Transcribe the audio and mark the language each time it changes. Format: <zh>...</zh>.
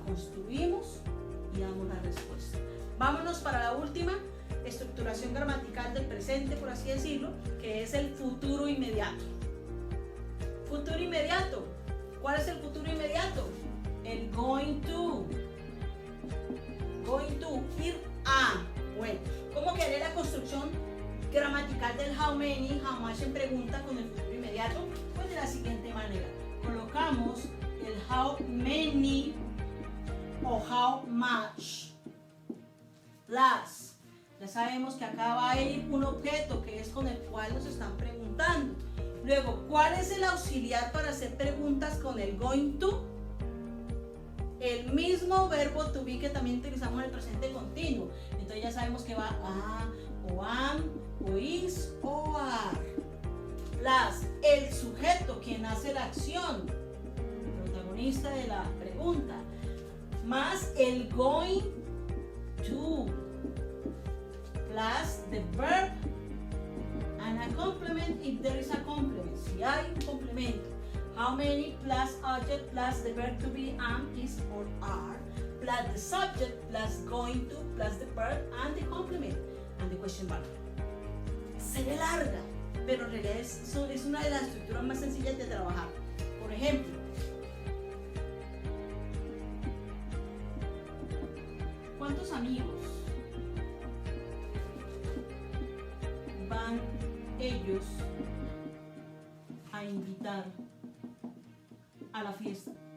<es>Construimos y damos la respuesta. Vámonos para la última estructuración gramatical del presente, por así decirlo, que es el futuro inmediato. Futuro inmediato. ¿Cuál es el futuro inmediato? El going to. Going to, ir a. Bueno, ¿cómo quedaría la construcción gramatical del how many, how much en pregunta con el futuro inmediato? Pues de la siguiente manera. Colocamos el how many o how much plus. Ya sabemos que acá va a ir un objeto que es con el cual nos están preguntando. Luego, ¿cuál es el auxiliar para hacer preguntas con el going to? El mismo verbo to be que también utilizamos en el presente continuo. Entonces ya sabemos que va a, o am, o is, o are. Plus el sujeto, quien hace la acción, el protagonista de la pregunta, más el going to,</es> <en>plus the verb and a complement if there is a complement.</en> <es>Si hay un complemento.</es> <en>How many plus object plus the verb to be am, is, or are, plus the subject plus going to plus the verb and the complement and the question mark.</en> <es>Se ve larga, pero en realidad es una de las estructuras más sencillas de trabajar. Por ejemplo, ¿cuántos amigos van ellos a invitar a la fiesta?</es>